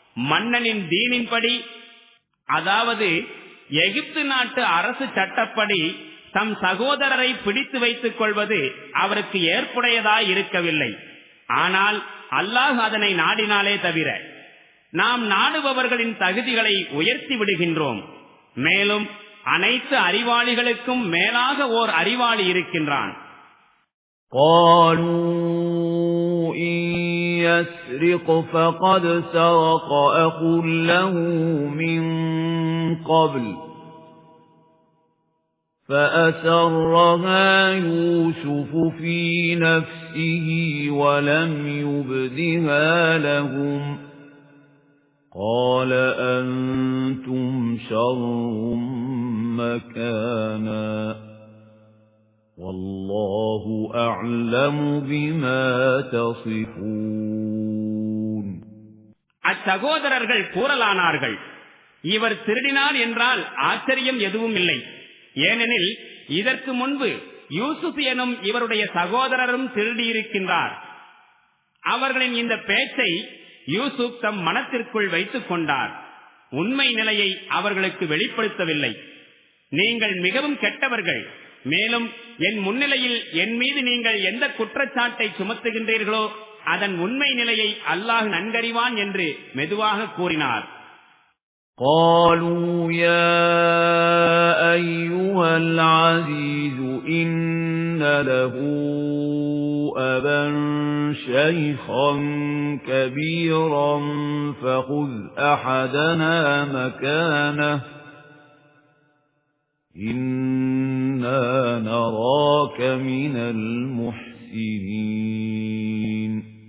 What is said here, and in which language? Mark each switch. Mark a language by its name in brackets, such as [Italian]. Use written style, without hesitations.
[Tamil] மன்னனின் தீனின்படி, அதாவது எகிப்து நாட்டு அரசு சட்டப்படி தம் சகோதரரை பிடித்து வைத்துக் கொள்வது அவருக்கு ஏற்புடையதாய் இருக்கவில்லை. ஆனால் அல்லாஹ் அதனை நாடினாலே தவிர நாம் நாடுபவர்களின் தகுதிகளை உயர்த்தி விடுகின்றோம். மேலும் அனைத்து அறிவாளிகளுக்கும் மேலாக ஓர் அறிவாளி இருக்கின்றான். [Arabic] قالوا إن يسرق فقد سرق أخ له من قبل فأسرها يوسف في نفسه ولم يبدها لهم قال أنتم شر مكانا والله أعلم بما تصفون [Tamil] அச்சகோதரர்கள் கூறலானார்கள், இவர் திருடினார் என்றால் ஆச்சரியம் எதுவும் இல்லை. ஏனெனில் இதற்கு முன்பு யூசுப் எனும் இவருடைய சகோதரரும் திருடியிருக்கின்றார். அவர்களின் இந்த பேச்சை யூசுப் தம் மனத்திற்குள் வைத்துக் கொண்டார். உண்மை நிலையை அவர்களுக்கு வெளிப்படுத்தவில்லை. நீங்கள் மிகவும் கெட்டவர்கள். மேலும் என் முன்னிலையில் என் மீது நீங்கள் எந்த குற்றச்சாட்டை சுமத்துகின்றீர்களோ அதன் உண்மை நிலையை அல்லாஹ் நன்கறிவான் என்று மெதுவாக கூறினார். [Arabic] قالوا يا أيها العزيز إن له أبا شيخا كبيرا فخذ أحدنا مكانه إنا نراك من المحسنين